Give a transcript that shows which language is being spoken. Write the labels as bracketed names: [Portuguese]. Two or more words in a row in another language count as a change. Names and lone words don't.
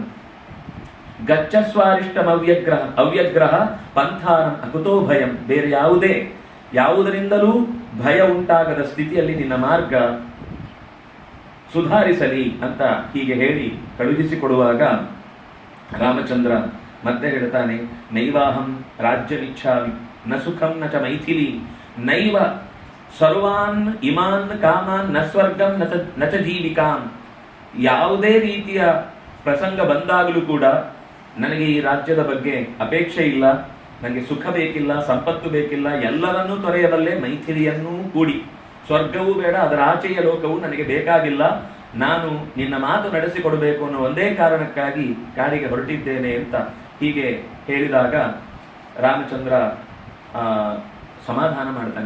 [Sanskrit] ಗಚ್ಚಸ್ವಾರಿಷ್ಟಂ ಅವ್ಯಗ್ರಹ ಪಂಥಾನಂ ಅಕುತೋ ಭಯಂ. [Kannada] ಬೇರೆ ಯಾವುದರಿಂದಲೂ ಭಯ ಉಂಟಾಗದ ಸ್ಥಿತಿಯಲ್ಲಿ ನಿನ್ನ ಮಾರ್ಗ ಸುಧಾರಿಸಲಿ ಅಂತ ಹೀಗೆ ಹೇಳಿ ಕಳುಹಿಸಿಕೊಡುವಾಗ ರಾಮಚಂದ್ರ ಮತ್ತೆ ಹೇಳ್ತಾನೆ, [Sanskrit] ನೈವಾಹಂ ರಾಜ್ಯಮಿಚ್ಛಾಮಿ ನ ಸುಖಂ ನ ಚ ಮೈಥಿಲಿ ನೈವ ಸರ್ವಾನ್ ಇಮಾನ್ ಕಾಮಾನ್ ನ ಸ್ವರ್ಗಂ ನ ಚ ಜೀವಿಕಾಂ. [Kannada] ಯಾವುದೇ ರೀತಿಯ ಪ್ರಸಂಗ ಬಂದಾಗಲೂ ಕೂಡ ನನಗೆ ಈ ರಾಜ್ಯದ ಬಗ್ಗೆ ಅಪೇಕ್ಷೆ ಇಲ್ಲ, ನನಗೆ ಸುಖ ಬೇಕಿಲ್ಲ, ಸಂಪತ್ತು ಬೇಕಿಲ್ಲ, ಎಲ್ಲರನ್ನೂ ತೊರೆಯಬಲ್ಲೆ, ಮೈಥಿಲಿಯನ್ನೂ ಕೂಡಿ. ಸ್ವರ್ಗವೂ ಬೇಡ, ಅದರ ಆಚೆಯ ಲೋಕವೂ ನನಗೆ ಬೇಕಾಗಿಲ್ಲ, ನಾನು ನಿನ್ನ ಮಾತು ನಡೆಸಿಕೊಡಬೇಕು ಅನ್ನೋ ಒಂದೇ ಕಾರಣಕ್ಕಾಗಿ ಕಾಡಿಗೆ ಹೊರಟಿದ್ದೇನೆ ಅಂತ ಹೀಗೆ ಹೇಳಿದಾಗ ರಾಮಚಂದ್ರ ಸಮಾಧಾನ ಮಾಡ್ತಾನೆ.